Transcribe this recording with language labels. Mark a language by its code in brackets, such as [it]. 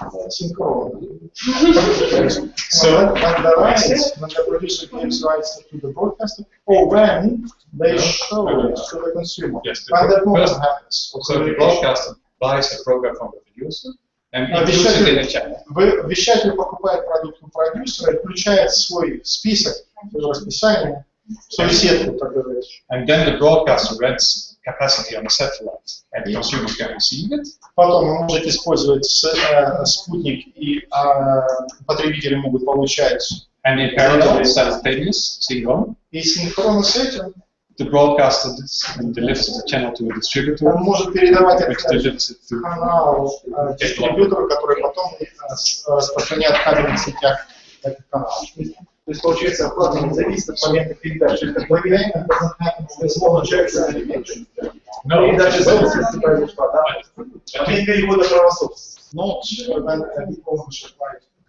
[ru] Синхронно. [en] So, when the producer gives rights to the broadcaster, or when they show it to the consumer. yes, When that moment first, happens. so the broadcaster buys a program from the producer and includes it in the channel. [ru] Вещатель покупает продукт у продюсера и включает в свой список, в расписание, в свою сетку, так говорить. [en] And then the broadcaster rents capacity on the satellite, and the consumer can receive it. [ru] Потом вы можете использовать спутник, и потребители могут получать. [en] And in parallel, simultaneous, synchron, [ru] И синхронно с этим [en] the broadcaster delivers the channel to a distributor, [ru] он может передавать [en] which [ru] этот [en] delivers it to [ru] канал дистрибьютору, который потом распространяет в кабельных сетях этот канал. То есть, получается, оплата не зависит от момента передачи. Это момент, безусловно, человек меньше. [en] No, [ru] Передача собственности произошла, да? Момент перехода права собственности. [en] Но when ownership right.